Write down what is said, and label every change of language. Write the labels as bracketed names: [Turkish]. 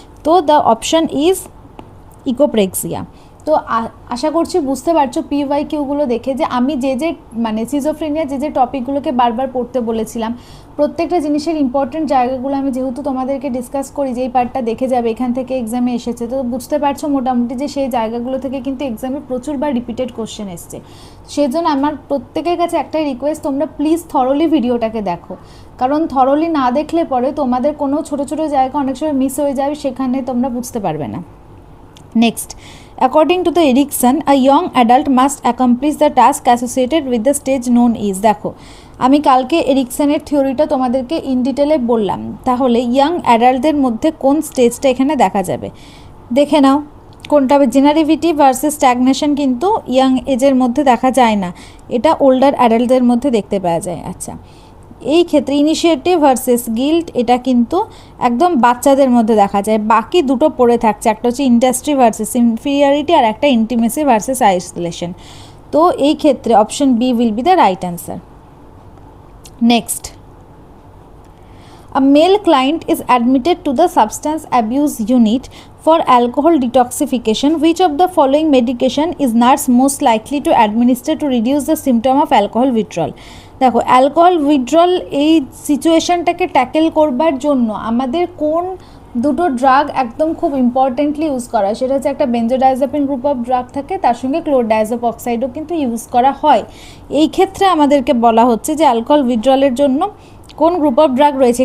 [Bangla] তো [English] The option is echopraxia. [Bangla] তো আশা করছি বুঝতে পারছো PYQগুলো দেখে যে আমি যে মানে সিজোফ্রেনিয়া যে টপিকগুলোকে বারবার পড়তে বলেছিলাম, প্রত্যেকটা জিনিসের ইম্পর্টেন্ট জায়গাগুলো আমি যেহেতু তোমাদেরকে ডিসকাস করি, যেই পার্টটা দেখে যাবে এখান থেকে এক্সামে এসেছে, তো বুঝতে পারছো মোটামুটি যে সেই জায়গাগুলো থেকে কিন্তু এক্সামে প্রচুরবার রিপিটেড কোশ্চেন এসছে। সেই জন্য আমার প্রত্যেকের কাছে একটাই রিকোয়েস্ট, তোমরা প্লিজ থরলি ভিডিওটাকে দেখো, কারণ থরলি না দেখলে পরে তোমাদের কোনো ছোটো ছোটো জায়গা অনেক সময় মিস হয়ে যাবে, সেখানে তোমরা বুঝতে পারবে না। [English] Next, according to the Erikson, a young adult must accomplish the task associated with the stage known as। [Bangla] দেখো আমি কালকে এরিকসনের থিওরিটা তোমাদেরকে ইন ডিটেলে বললাম, তাহলে ইয়াং অ্যাডাল্টদের মধ্যে কোন স্টেজটা এখানে দেখা যাবে দেখে নাও। কোনটা হবে, জেনারেটিভ ভার্সেস স্ট্যাগনেশন কিন্তু ইয়াং এজের মধ্যে দেখা যায় না, এটা ওল্ডার অ্যাডাল্টদের মধ্যে দেখতে পাওয়া যায়। আচ্ছা, এই ক্ষেত্রে ইনিশিয়েটিভ ভার্সেস গিল্ট এটা কিন্তু একদম বাচ্চাদের মধ্যে দেখা যায়। বাকি দুটো পড়ে থাকছে, একটা হচ্ছে ইন্ডাস্ট্রি ভার্সেস ইনফিরিয়রিটি আর একটা ইন্টিমেসি ভার্সেস আইসোলেশন। তো এই ক্ষেত্রে [English] Option B will be the right answer. Next, a male client is admitted to the substance abuse unit for alcohol detoxification. Which of the following medication is nurse most likely to administer to reduce the symptom of alcohol withdrawal? [Bangla] দেখো alcohol withdrawal এই সিচুয়েশনটাকে tackle করবার জন্য আমাদের কোন দুটো drug একদম খুব importantly use করা হয়, সেটা হচ্ছে একটা বেঞ্জোডাইজাপিন গ্রুপ অফ ড্রাগ থাকে, তার সঙ্গে ক্লোরডাইজেপ অক্সাইডও কিন্তু ইউজ করা হয়। এই ক্ষেত্রে আমাদেরকে বলা হচ্ছে যে অ্যালকোহল উইথড্রয়ালের জন্য কোন গ্রুপ অফ ড্রাগ রয়েছে।